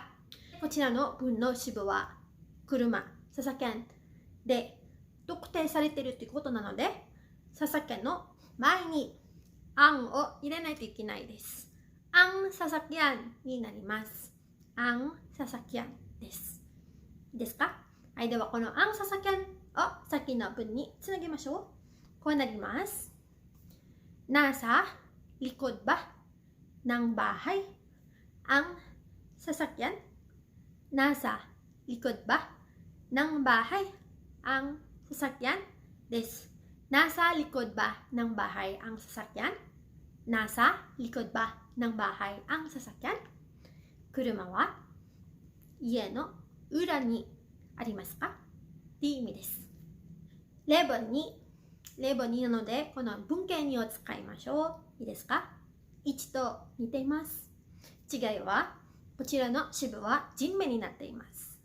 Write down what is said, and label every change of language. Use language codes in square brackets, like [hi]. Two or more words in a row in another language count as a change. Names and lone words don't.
[ja] こちらの文の主語は車、ササキャンで特定されているということなので、ササキャンの前にアンを入れないといけないです。 [tl] ang sasakyan [ja] になります。 [tl] ang sasakyan [ja] です。いいですか？はい、ではこの [tl] ang sasakyan [ja] を先の文につなげましょう。こうなります。 [tl] Nasa likod ba ng bahay ang sasakyan? Nasa likod ba ng bahay ang sasakyan? です。Nasa likod ba ng bahay ang sasakyan? Nasa likod ba ng bahay ang sasakyan? [ja] 車は家の裏にありますか？っていう意味です。例文2なので、この文型2を使いましょう。いいですか？ 1 と似ています。違いは、こちらの主語は人名になっています。